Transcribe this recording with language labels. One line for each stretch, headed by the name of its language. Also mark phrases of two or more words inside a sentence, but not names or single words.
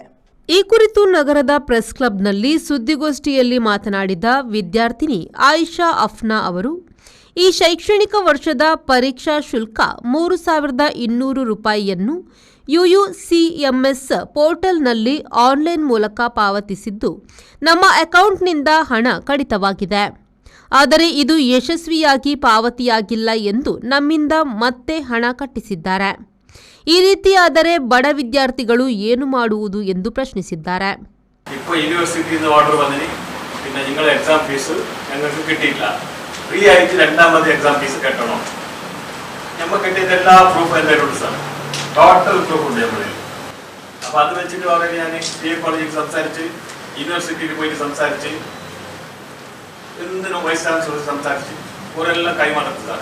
Kannada: ಈ ಕುರಿತು ನಗರದ ಪ್ರೆಸ್ ಕ್ಲಬ್ನಲ್ಲಿ ಸುದ್ದಿಗೋಷ್ಠಿಯಲ್ಲಿ ಮಾತನಾಡಿದ ವಿದ್ಯಾರ್ಥಿನಿ ಆಯಿಷಾ ಅಫ್ನಾ ಅವರು, ಈ ಶೈಕ್ಷಣಿಕ ವರ್ಷದ ಪರೀಕ್ಷಾ ಶುಲ್ಕ 3,200 ರೂಪಾಯಿಯನ್ನು ಯುಯುಸಿಎಂಎಸ್ ಪೋರ್ಟಲ್ನಲ್ಲಿ ಆನ್ಲೈನ್ ಮೂಲಕ ಪಾವತಿಸಿದ್ದು, ನಮ್ಮ ಅಕೌಂಟ್ನಿಂದ ಹಣ ಕಡಿತವಾಗಿದೆ. ಆದರೆ ಇದು ಯಶಸ್ವಿಯಾಗಿ ಪಾವತಿಯಾಗಿಲ್ಲ ಎಂದು ನಮ್ಮಿಂದ ಮತ್ತೆ ಹಣ ಕಟ್ಟಿಸಿದ್ದಾರೆ. ಈ ರೀತಿಯಾದರೆ ಬಡ ವಿದ್ಯಾರ್ಥಿಗಳು ಏನು ಮಾಡುವುದು ಎಂದು ಪ್ರಶ್ನಿಸಿದ್ದಾರೆ.
Malayalam: ഫ്രീ ആയിട്ട് രണ്ടാമത്
English: exam fees
Malayalam: കെട്ടണം. നമ്മൾ കെട്ടിയതെല്ലാ പ്രൂഫ് എന്തായാലും ഉണ്ട് സാർ,
English: total proof
Malayalam: ഉണ്ട് നമ്മളിൽ. അപ്പോൾ അത് വെച്ചിട്ട് ഓൾറെഡി ഞാൻ പി എ കോളേജിൽ സംസാരിച്ച്, യൂണിവേഴ്സിറ്റിയിൽ പോയിട്ട് സംസാരിച്ച്, എന്തിനും
English: vice chancellor
Malayalam: സംസാരിച്ച് ഓരെല്ലാം കൈമാറുന്നത് സാറേ.